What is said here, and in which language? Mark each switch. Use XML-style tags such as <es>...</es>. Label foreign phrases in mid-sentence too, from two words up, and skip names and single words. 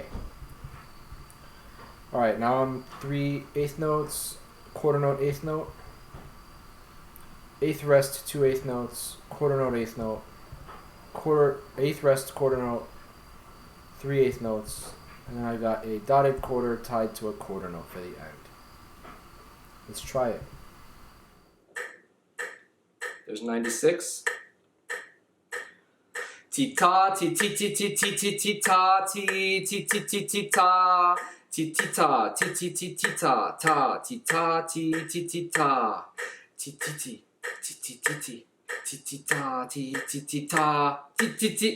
<en>Alright, now I'm 3/8 notes, quarter note, eighth note, eighth rest, 2/8 notes, quarter note, eighth note, eighth rest, quarter note, 3/8 notes, and then I got a dotted quarter tied to a quarter note for the end. Let's try it. There's 96. Ti ta ti ti ti ti ti ti ti ta ti ti ti ti ti ta ti ti ta ti ti ti ti ta ta ti ta ti ti ti ta ti ti ti ti ti ti ti ti ti ta ti ti ti ta ti ti ti.</en>